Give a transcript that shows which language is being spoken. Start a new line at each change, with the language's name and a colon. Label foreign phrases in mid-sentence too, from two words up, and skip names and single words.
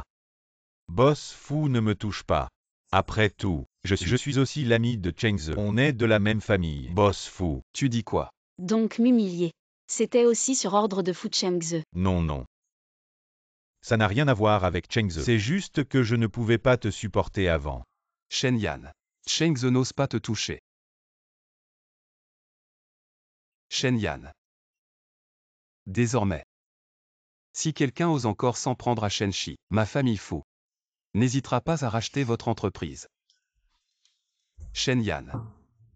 French: Boss fou, ne me touche pas. Après tout, je suis aussi l'ami de Chengze. On est de la même famille. Boss fou. Tu dis quoi? Donc m'humilier. C'était aussi sur ordre de Fu Chengze. Non, non. Ça n'a rien à voir avec Chengze. C'est juste que je ne pouvais pas te supporter avant. Shen Yan. Chengze n'ose pas te toucher. Shen Yan. Désormais. Si quelqu'un ose encore s'en prendre à Shenshi, ma famille Fu n'hésitera pas à racheter votre entreprise. Shen Yan.